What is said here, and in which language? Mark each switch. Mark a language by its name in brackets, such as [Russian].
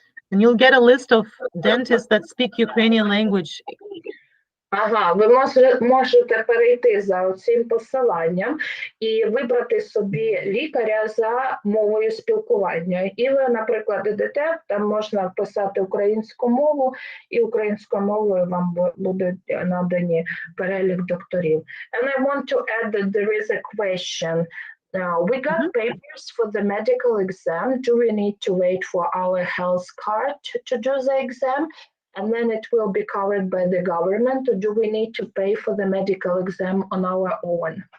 [English] And you'll get a list of dentists that speak Ukrainian language. [Ukrainian] Ага, ви можете перейти за цим посиланням і вибрати собі лікаря за мовою спілкування. І ви, наприклад, ідете, там можна вписати українську мову, і українською мовою вам будуть надані перелік докторів. [English] And I want to add that there is a question. We got papers for the medical exam. Do we need to wait for our health card to do the exam? And then it will be covered by the government, or do we need to pay for the medical exam on our own?